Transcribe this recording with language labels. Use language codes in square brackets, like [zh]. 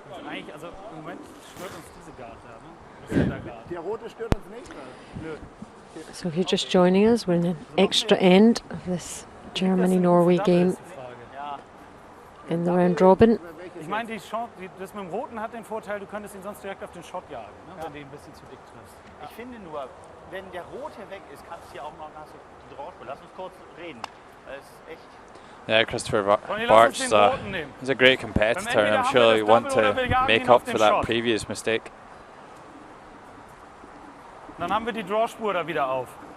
[de] Eigentlich, also im Moment stört uns diese Garte. Der rote stört uns nicht. Nö. [en] So if you're just joining us, we're in an extra end of this Germany-Norway game in the round robin. [de] Ich meine, das mit dem Roten hat den Vorteil, du könntest ihn sonst direkt auf den Shot jagen, ne, wenn du ihn ein bisschen zu dick triffst. Ich finde nur, wenn der Rote weg ist, kannst du hier auch noch nach so draufspielen. Lass uns kurz reden. Das ist echt... [en] Yeah, Christopher Bartsch is a great competitor, and I'm sure he'll want to make up for that previous mistake. [de] Dann haben wir die Drawspur da wieder auf.